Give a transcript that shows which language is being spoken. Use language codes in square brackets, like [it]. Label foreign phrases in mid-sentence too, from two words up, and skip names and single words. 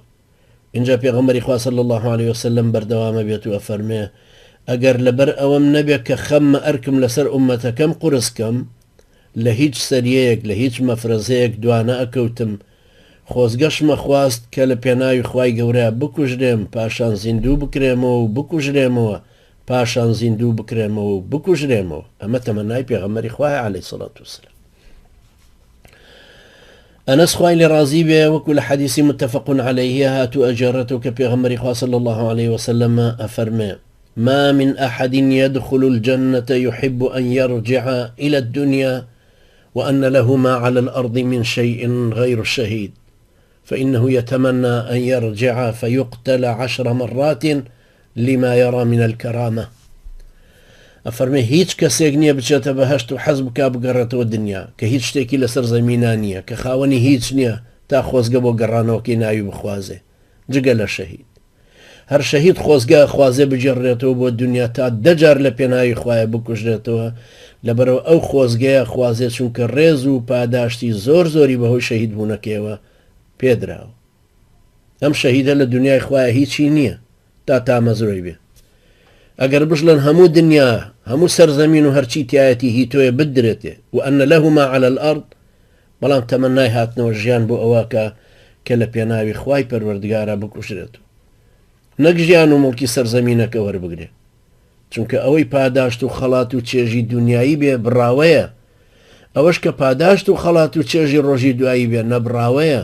[ckb] اینجا پێغەمبەری خوا [ar] صلی الله عليه وسلم [ckb] بەردەوامە بێت و ئەفەرمێ ئەگەر لەبەر ئەوەم نەبێت کە خەممە ئەرکم لەسەر ئومەتەکەم قورسکەم، لە هیچ سەریەیەک لە هیچ مەفرەزەیەک دوانە ئەکەوتم، خۆزگەشمە خواست کە لە پێناوی خوای گەورەیە بکوژرێم، پاشان زیندوو بکرێمەوە و بکوژرێمەوە، پاشان زیندوو بکرێمەوە و بکوژرێمەوە. ئەمە تەمەنای پێغەمبەری خوایە [ar] عەلەیهی سەڵات وسەلام. [ckb] ئەنەس خوای لێ ڕازی بێ وەکو لە حەدیثی [ar] متفق عليه [ckb] هاتوو ئەجێڕێتەوە کە پێغەمبەری خوا [ar] صلی الله عليه وسلم ئەفەرمێ ما من أحد يدخل الجنة يحب أن يرجع إلى الدنيا وأن له ما على الأرض من شيء غير الشهيد، فإنه يتمنى أن يرجع فيقتل 10 مرات لما يرى من الكرامة. [ckb] أفرمي هيج كسيك نییە بچێتە بەهەشت و حەز بکا بگەڕێتەوە دنیا کە هیچ شتێکی لەسەر زەمینان نییە، کە خاوەنی هیچ نییە تا خۆزگە بۆ گەڕانەوەکەی ناوی بخوازێ جگە لە شەهید. هەر شەهید خۆزگە خوازێ بجێڕێتەوە بۆ دنیا تا 10 جار لە پێناوی خوایە بکوژرێتەوە، لەبەرەوە ئەو خۆزگەیە خوازێ چونکە ڕێز و پاداشتی زۆر زۆری بەهۆی شەهید بوونەکەیەوە پێدراوە. ئەم شەهیدە لە دنیای خوایە هیچی نییە تا تامەزرۆی بێ. ئەگەر بژڵن هەموو دنیا هەموو سەرزەمین و هەرچی تایەتی هی تۆیە بدرێتێ و ئەنە لەه [ar] ما على الأرض، [ckb] بەڵام تەمەنای هاتنەوە ژیان بۆ ئەوەکە کە لە پێناوی خوای پەروەردگارە بکوژرێتەوە، نەک ژیان و مڵکی سەرزەمینەکە وەربگرێ، چونکە ئەوەی پاداشت و خەڵات و چێژی دنیایی بێ بڕاوەیە، ئەوەش کە پاداشت و خەڵات و چێژی ڕۆژی دوایی بێ نەبراوەیە.